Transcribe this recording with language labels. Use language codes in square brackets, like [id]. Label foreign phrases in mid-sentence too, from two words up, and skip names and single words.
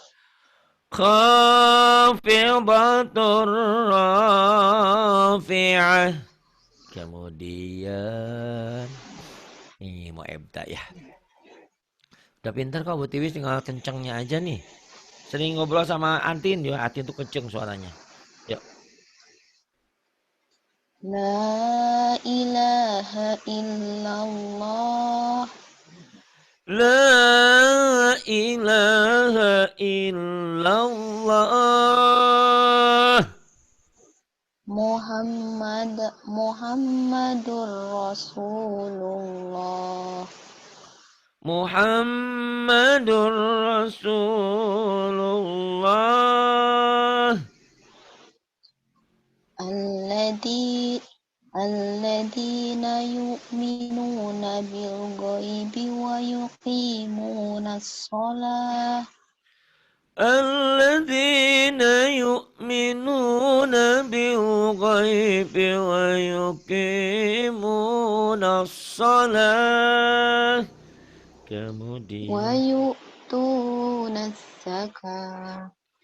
[ar] خافضة رافعة. [id] Kemudian ini mau ebda ya. Udah pintar kok Bu Tiwis, tinggal kencengnya aja nih. Sering ngobrol sama Antin ya, Antin tuh kenceng suaranya. Yuk. [ar] لا إله إلا الله. لا إله إلا الله. محمد رسول الله. محمد رسول الله. الذي الذين يؤمنون بالغيب ويقيمون الصلاة. الذين يؤمنون بالغيب ويقيمون الصلاة. Wa [id] Kemudian [ar] يؤتون الزكاة.